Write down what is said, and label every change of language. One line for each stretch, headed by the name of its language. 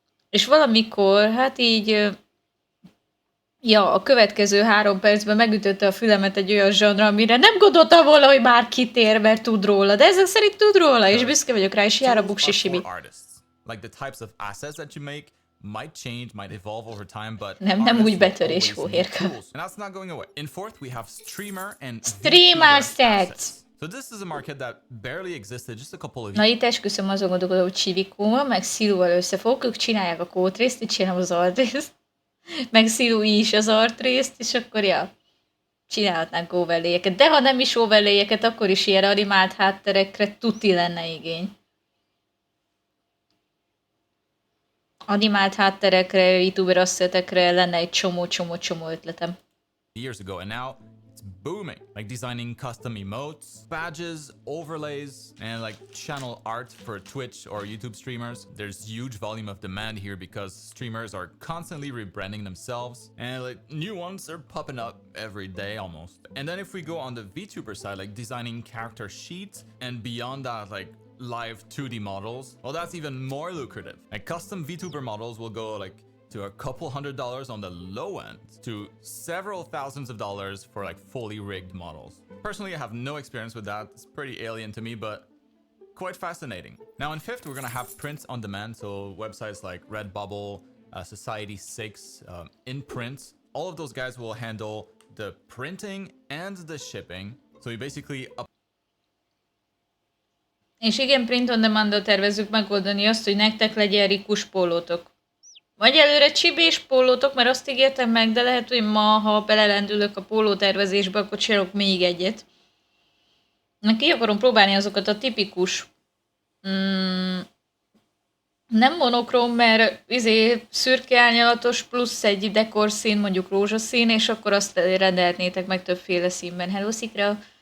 Hungarian: És valamikor, hát így, a következő 3 percben megütötte a fülemet egy olyan zsanra, amire nem gondoltam volna, hogy már kitér, mert tud róla, de ezek szerint tud róla, és büszke vagyok rá, és jár a buksi sibi.
English: Like the types of assets that you make might change, might evolve over time, but
Hungarian: nem úgy betörés, hóhérka.
English: And that's not going away. In fourth, we have streamer and Streamer sets. So this is a market that barely existed just a couple of years.
Hungarian: Na itt esküszöm azon gondolkodom, hogy Csivikóval, meg Szilúval összefogok, ők csinálják a kódrészt, itt csinálom az artrészt, meg Szilú is az artrészt, és akkor csinálhatnánk overlayeket. De ha nem is overlayeket, akkor is ilyen animált hátterekre tuti lenne igény. Animált hátterekre, youtuber asszetekre lenne egy csomó ötletem.
English: Years ago, and now it's booming. Like designing custom emotes, badges, overlays, and like channel art for Twitch or YouTube streamers. There's huge volume of demand here because streamers are constantly rebranding themselves, and like new ones are popping up every day almost. And then if we go on the VTuber side, like designing character sheets, and beyond that, like live 2D models, well, that's even more lucrative. Like custom VTuber models will go like to a couple $100 on the low end to several thousands of dollars for like fully rigged models. Personally, I have no experience with that. It's pretty alien to me, but quite fascinating. Now in fifth, we're gonna have prints on demand. So websites like Redbubble, Society6, in print, all of those guys will handle the printing and the shipping. So you basically
Hungarian: És igen, print on demand-dal tervezzük megoldani azt, hogy nektek legyen rikus pólótok. Vagy előre csibés pólótok, mert azt ígértem meg, de lehet, hogy ma, ha belelendülök a pólótervezésbe, akkor csinálok még egyet. Ki akarom próbálni azokat a tipikus, nem monokróm, mert szürke árnyalatos plusz egy dekorszín, mondjuk rózsaszín, és akkor azt rendelhetnétek meg többféle színben. Hello, Szikra!